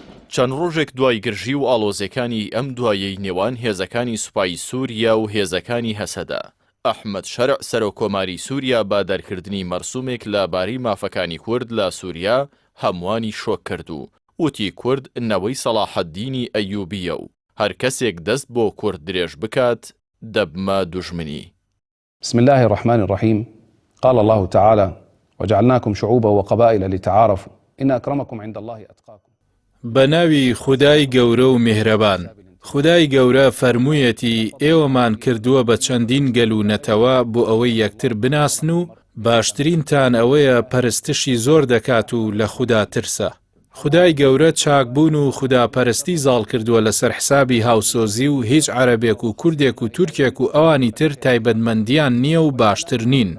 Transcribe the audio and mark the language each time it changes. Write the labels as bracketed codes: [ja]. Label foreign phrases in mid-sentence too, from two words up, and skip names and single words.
[ckb] چەند ڕۆژێک دوای گرژی و ئاڵۆزیەکانی ئەم دوایەی نێوان هێزەکانی سوپای سووریا و هێزەکانی هەسەدا، ئەحمەد شەرع سەرۆکۆماری سووریا با دەرکردنی مەرسومێک لەبارەی مافەکانی کورد لە سووریا هەمووانی شۆک کرد و وتی کورد نەوەی سەلاحەددینی ئەیوبیە و هەر کەسێک دەست بۆ کورد درێژ بکات دەبمە دوژمنی. [ar] بسم الله الرحمن الرحيم. قال الله تعالى وجعلناكم شعوبا وقبائل لتعارفوا إن أكرمكم عند الله أتقاكم. [ckb] بەناوی خودای گەورە و میهرەبان. خودای گەورە فەرموویەتی ئێوەمان کردووە بە چەندین گەل و نەتەوە بۆ ئەوەی یەکتر بناسن و باشترینتان ئەوەیە پەرستشی زۆر دەکات و لە خوددا ترسە. خودای گەورە چاکبوون و خوداپەرستی زاڵ کردووە لەسەر حسابی هاوسۆزی و هیچ عەرەبێک و کوردێک و تورکێک و ئەوانی تر تایبەتمەندیان نییە و باشتر نین.